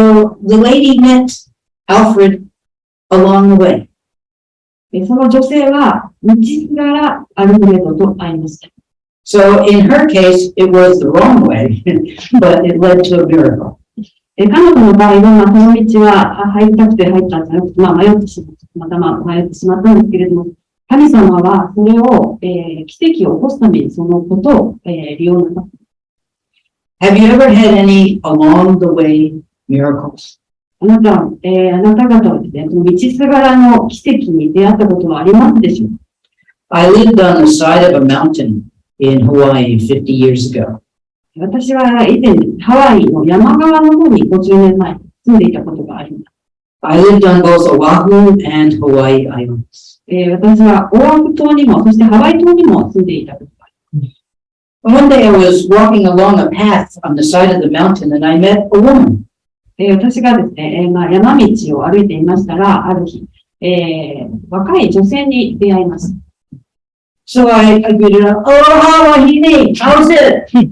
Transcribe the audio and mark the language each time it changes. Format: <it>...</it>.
<en>So the lady met Alfred along the way.</en> <ja>その女性は、道すがらアルフレッドと会いました。</ja> <en>So in her case, it was the wrong way, but it led to a miracle.</en> <ja>彼女の場合は、その道は入りたくて入ったんじゃなくて、迷ってしまったんですけれども、神様はそれを、奇跡を起こすためにそのことを、利用なさった。</ja> <en>Have you ever had any along the way miracles?</en> <ja>あなた方はですね、その道すがらの奇跡に出会ったことはありますでしょうか？</ja> <en>I lived on the side of a mountain in Hawaii 50 years ago.</en> <ja>私は以前、ハワイの山側の方に50年前住んでいたことがあります。</ja> <en>I lived on both Oahu and Hawaii islands.</en> <ja>私はオアフ島にも、そしてハワイ島にも住んでいたことがあります。</ja> <en>One day I was walking along a path on the side of the mountain and I met a woman.</en> <ja>私がですね、山道を歩いていましたら、ある日、若い女性に出会いました。</ja> <en>So I greeted her, "Oh, Hawaii, how's it?"</en>